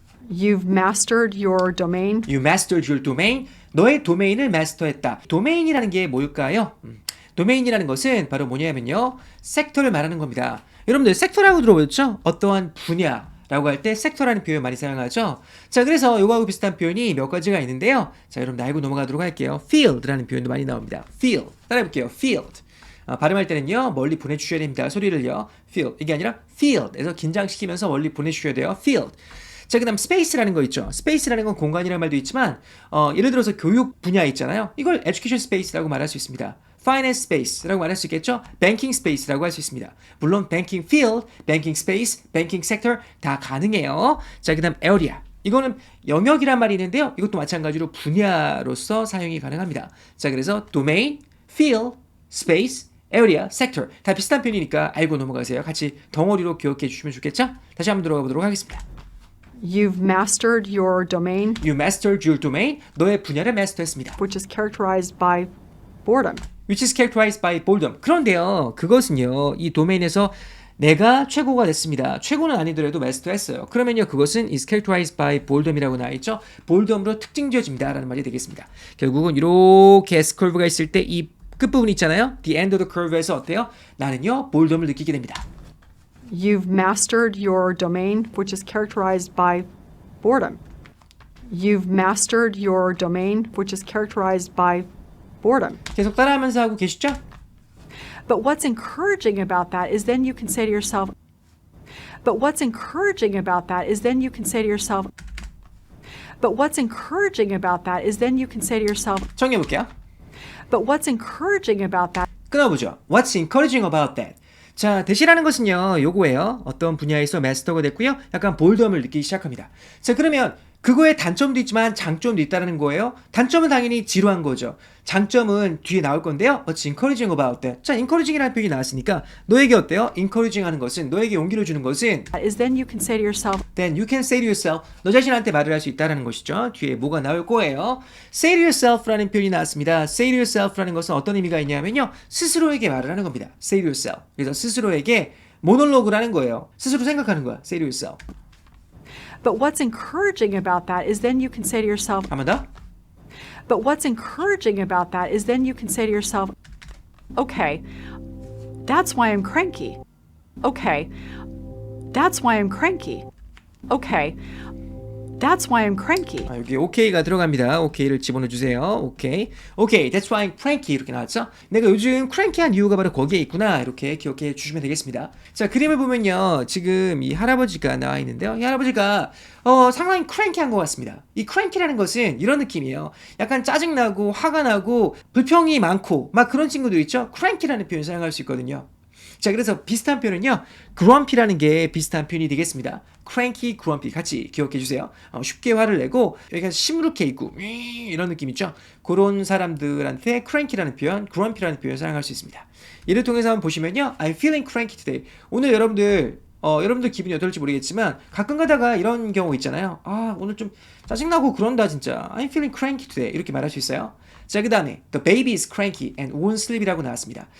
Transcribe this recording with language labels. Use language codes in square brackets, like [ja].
[en] You've mastered your domain. You mastered your domain. [ko] 너의 도메인을 마스터했다. 도메인이라는 게 뭘까요? 도메인이라는 것은 바로 뭐냐면요, 섹터를 말하는 겁니다. 여러분들 섹터라고 들어보셨죠? 어떠한 분야라고 할 때 섹터라는 표현 많이 사용하죠. 자, 그래서 이거하고 비슷한 표현이 몇 가지가 있는데요. 자, 여러분 알고 넘어가도록 할게요. field라는 표현도 많이 나옵니다. field. 따라해볼게요. field. 발음할 때는요, 멀리 보내주셔야 됩니다. 소리를요. field. 이게 아니라 field에서 긴장시키면서 멀리 보내주셔야 돼요. field. 자, 그 다음 space라는 거 있죠. space라는 건 공간이라는 말도 있지만 예를 들어서 교육 분야 있잖아요. 이걸 education space라고 말할 수 있습니다. finance space라고 말할 수 있겠죠. banking space라고 할 수 있습니다. 물론 banking field, banking space, banking sector 다 가능해요. 자, 그 다음 area. 이거는 영역이란 말이 있는데요. 이것도 마찬가지로 분야로서 사용이 가능합니다. 자, 그래서 domain, field, space, area, sector 다 비슷한 표현이니까 알고 넘어가세요. 같이 덩어리로 기억해 주시면 좋겠죠? 다시 한번 들어가 보도록 하겠습니다. [en] You've mastered your domain. You mastered your domain. [ko] 너의 분야를 마스터했습니다. [en] Which is characterized by boredom. Which is characterized by boredom. [ko] 그런데요, 그것은요, 이 도메인에서 내가 최고가 됐습니다. 최고는 아니더라도 마스터했어요. 그러면요, 그것은 [en] is characterized by boredom [ko] 이라고 나와 있죠. boredom으로 특징 지어집니다. 라는 말이 되겠습니다. 결국은 이렇게 S-curve가 있을 때 이 끝부분 있잖아요. [en] The end of the curve에서 어때요? [ko] 나는요, boredom을 느끼게 됩니다. [en] You've mastered your domain, which is characterized by boredom. You've mastered your domain, which is characterized by boredom. [ko] 계속 따라하면서 하고 계시죠? [en] But what's encouraging about that is then you can say to yourself, but what's encouraging about that is then you can say to yourself, but what's encouraging about that is then you can say to yourself, [ko] 정리해 볼게요. [en] but what's encouraging about that [ko] 끊어보죠. [en] What's encouraging about that? [ko] 자, 대시라는 것은요, 요거예요. 어떤 분야에서 마스터가 됐고요. 약간 볼덤을 느끼기 시작합니다. 자, 그러면 그거에 단점도 있지만 장점도 있다는 거예요. 단점은 당연히 지루한 거죠. 장점은 뒤에 나올 건데요. [en] What's encouraging about that? [ko] 자, encouraging이라는 표현이 나왔으니까 너에게 어때요? encouraging 하는 것은, 너에게 용기를 주는 것은 [en] is then you can say to yourself, then you can say to yourself, [ko] 너 자신한테 말을 할 수 있다는 것이죠. 뒤에 뭐가 나올 거예요. [en] say to yourself [ko] 라는 표현이 나왔습니다. say to yourself라는 것은 어떤 의미가 있냐면요. 스스로에게 말을 하는 겁니다. [en] say to yourself. [ko] 그래서 스스로에게 모놀로그를 하는 거예요. 스스로 생각하는 거야. [en] say to yourself. but what's encouraging about that is then you can say to yourself, [ko] 한 번 더. [en] but what's encouraging about that is then you can say to yourself, okay, that's why I'm cranky. Okay, that's why I'm cranky. Okay, that's why I'm cranky. [ko] 아, 여기 OK가 들어갑니다. OK를 집어넣어 주세요. 오케이. 오케이. [en] That's why I'm cranky. [ko] 이렇게 나왔죠? 내가 요즘 cranky한 이유가 바로 거기에 있구나. 이렇게 기억해 주시면 되겠습니다. 자, 그림을 보면요. 지금 이 할아버지가 나와 있는데요. 이 할아버지가 상당히 cranky한 것 같습니다. 이 cranky라는 것은 이런 느낌이에요. 약간 짜증나고 화가 나고 불평이 많고 막 그런 친구들 있죠? cranky라는 표현 사용할 수 있거든요. 자, 그래서 비슷한 표현은요, grumpy라는 게 비슷한 표현이 되겠습니다. cranky, grumpy 같이 기억해 주세요. 쉽게 화를 내고 여기가 시무룩해 있고 이런 느낌 있죠? 그런 사람들한테 cranky라는 표현, grumpy라는 표현 사용할 수 있습니다. 예를 통해서 한번 보시면요, [en] I'm feeling cranky today. [ko] 오늘 여러분들 기분이 어떨지 모르겠지만 가끔 가다가 이런 경우 있잖아요. 아, 오늘 좀 짜증나고 그런다 진짜. [en] I'm feeling cranky today. [ko] 이렇게 말할 수 있어요. 자, 그 다음에 [en] The baby is cranky and won't sleep [ko] 이라고 나왔습니다.